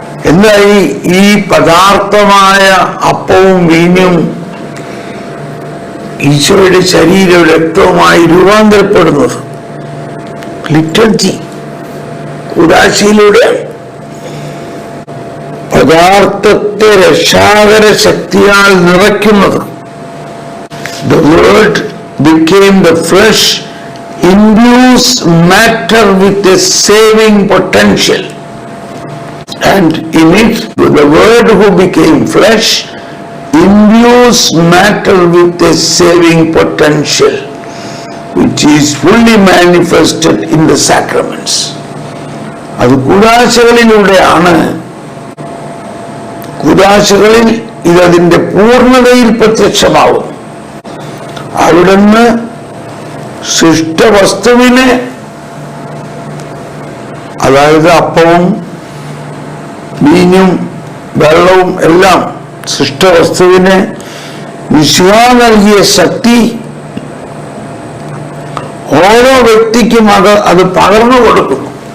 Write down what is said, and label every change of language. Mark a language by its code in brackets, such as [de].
[ml] എന്തായി ഈ പദാർത്ഥമായ അപ്പവും വീഞ്ഞും ഈശോയുടെ ശരീരവും രക്തവുമായി രൂപാന്തരപ്പെടുന്നത് ലിറ്റർജി, ഉദാശയിലൂടെ. പദാർത്ഥത്തെ രക്ഷാകര ശക്തിയാൽ നിറയ്ക്കുന്നത്. [en] The word became the flesh imbues matter with a saving potential, and in it the word who became flesh imbues matter with a saving potential which is fully manifested in the sacraments. [ml] അത് കൂദാശകളിലൂടെയാണ്. കൂദാശകളിൽ ഇതതിന്റെ പൂർണ്ണതയിൽ പ്രത്യക്ഷമാവും. അവിടുന്ന് സൃഷ്ടവസ്തുവിനെ, അതായത് അപ്പവും വീഞ്ഞും വെള്ളവും എല്ലാം സൃഷ്ടവസ്തുവിന് മിശിഹാ നൽകിയ ശക്തി ഓരോ വ്യക്തിക്കും അത് പകർന്നു കൊടുക്കുന്നു.